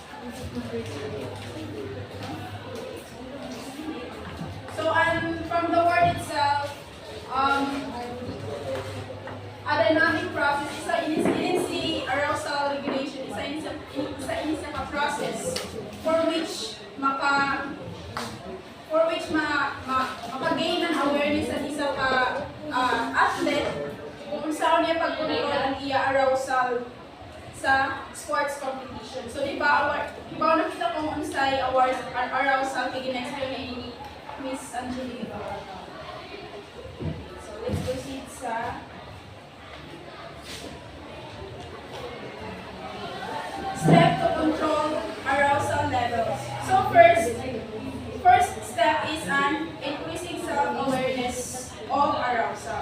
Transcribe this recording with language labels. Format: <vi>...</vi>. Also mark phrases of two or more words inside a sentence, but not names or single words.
<en>So, from the word itself, a dynamic process is arousal regulation is a process for which</en> <ceb>maka-gain ng awareness ang isa ka athlete kung saan niya pagkontrol ang iya arousal sa sports competition. So di ba nakita kung unsay arousal kay gina-explain ni Miss Angelica.</ceb> <en>So let's proceed sa step to control arousal levels. So first step is an increasing self-awareness of arousal.</en>